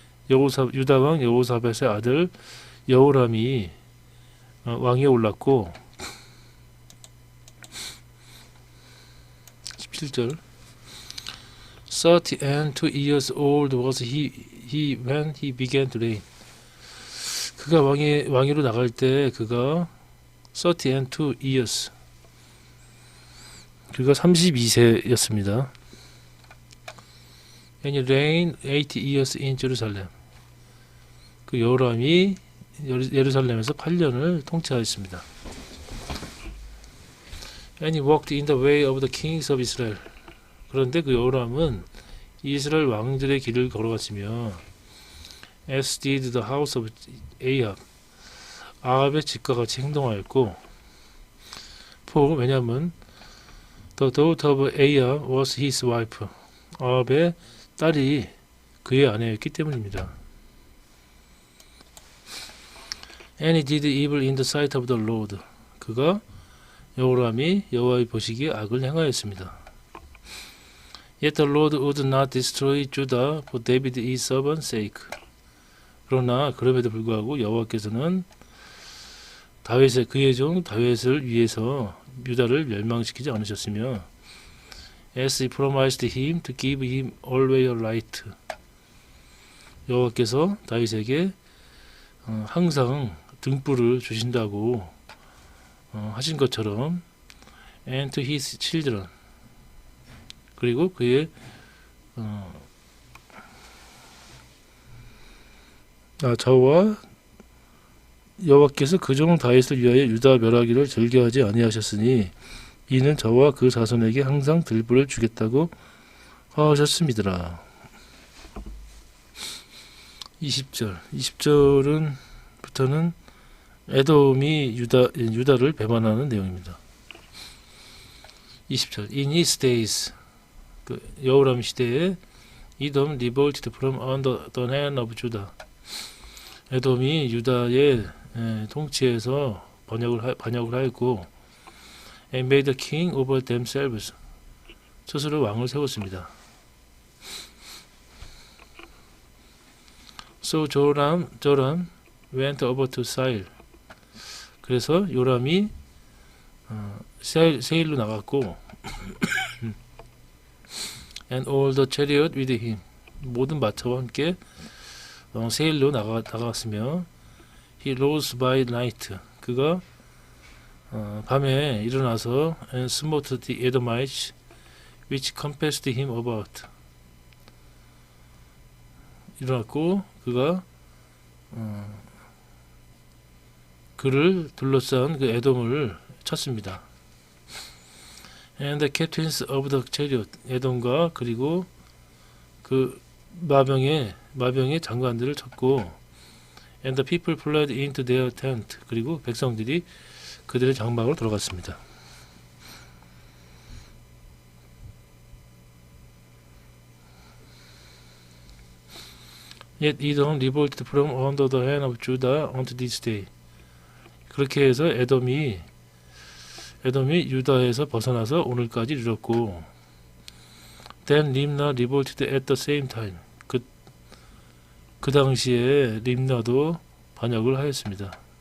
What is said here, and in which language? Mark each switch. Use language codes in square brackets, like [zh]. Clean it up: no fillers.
[ko] 유다 왕 여호사밧의 아들 여호람이 왕위에 올랐고 17절 [en] 32 years old was he when he began to reign. [ko] 그가 왕위로 나갈 때 그가 32 years 그가 32세였습니다. [en] And he reigned 80 years in Jerusalem. [ko] 그 여호람이 예루살렘에서 8년을 통치하였습니다. [en] And he walked in the way of the kings of Israel. [ko] 그런데 그 여호람은 이스라엘 왕들의 길을 걸어갔으며 [en] as did the house of Ahab. [ko] 아합의 집과 같이 행동하였고 왜냐하면 [en] the daughter of Ahab was his wife. [ko] 아합의 딸이 그의 아내였기 때문입니다. [en] And he did evil in the sight of the Lord. [ko] 그가 여호람이 여호와의 보시기에 악을 행하였습니다. [en] Yet the Lord would not destroy Judah for David his servant's sake. [ko] 그러나 그럼에도 불구하고 여호와께서는 다윗의 그의 종 다윗을 위해서 유다를 멸망시키지 않으셨으며 [en] as he promised him to give him always a right. [ko] 여호와께서 다윗에게 항상 등불을 주신다고 하신 것처럼 [en] and to his children. [ko] 그리고 그의 저와 여호와께서 그 종 다윗을 위하여 유다 멸하기를 즐겨하지 아니하셨으니 이는 저와 그 자손에게 항상 들불을 주겠다고 하셨습니다. 20절은 부터는 에돔이 유다를 배반하는 내용입니다. [en] 20절 In his days [ko] 그 여호람 시대에 [en] Edom revolted from under the hand of Judah. [ko] 에돔이 유다의 통치에서 반역을 하였고, [en] and made a king over themselves. [ko] 스스로 왕을 세웠습니다. [en] So Joram went over to Seir. [ko] 그래서 요람이 세일로 나갔고, [en] and all the chariot with him. [ko] 모든 마차와 함께 세일로 나갔으며, [en] he rose by night. [ko] 그가 밤에 일어나서 [en] and smote the Edomites which compassed him about. [ko] 일어났고 그가 그를 둘러싼 그 에돔을 쳤습니다. [en] And the captains of the chariot. [ko] 에돔과 그리고 그 마병의 장관들을 쳤고, [en] and the people fled into their tent. [ko] 그리고 백성들이 그들의 장막으로 들어갔습니다. [en] Yet Edom revolted from under the hand of Judah unto this day. [ko] 그렇게 해서 에돔이 유다에서 벗어나서 오늘까지 이르렀고, [en] then Rimna revolted at the same time. [ko] 그 당시에 림나도 반역을 하였습니다.